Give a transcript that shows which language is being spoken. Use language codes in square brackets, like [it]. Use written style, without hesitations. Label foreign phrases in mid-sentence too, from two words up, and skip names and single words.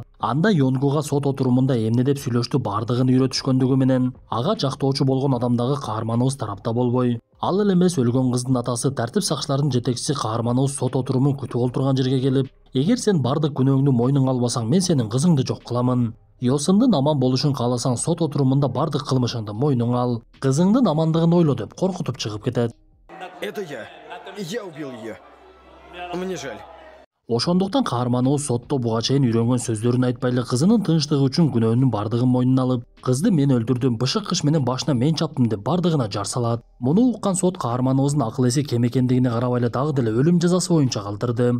[ky] Анда Йонгуга сот отурумунда эмне деп сүйлөштү бардыгын үйрөтүшкөндүгү менен, ага жактоочу болгон адамдагы каарманыбыз тарапта болбой, ал эле эмес өлгөн кыздын атасы тартип сакчыларынын жетекчиси каарманыбыз сот отурумун күтүп олтурган жерге келип, эгер сен бардык күнөөңдү мойнуңа албасаң, мен сенин кызыңды жок кыламын. Йосундун аман болушун кааласаң сот отурумунда бардык кылмышыңды мойнуңа ал. Кызыңдын амандыгын ойло деп коркутуп чыгып кетет. [ru] Это я. Я убил ее. Мне жаль. [ky] Ошондуктан каарманыбыз сотто буга чейин үйрөнгөн сөздөрүн айтпай эле кызынын тынчтыгы үчүн күнөөнүн бардыгын мойнуна алып, кызды мен өлтүрдүм, бышык кыш менен башына мен чаптым деп бардыгына жар салат. Муну уккан сот каарманыбыздын акыл эси кем экендигине карабай эле дагы деле өлүм жазасы боюнча калтырды.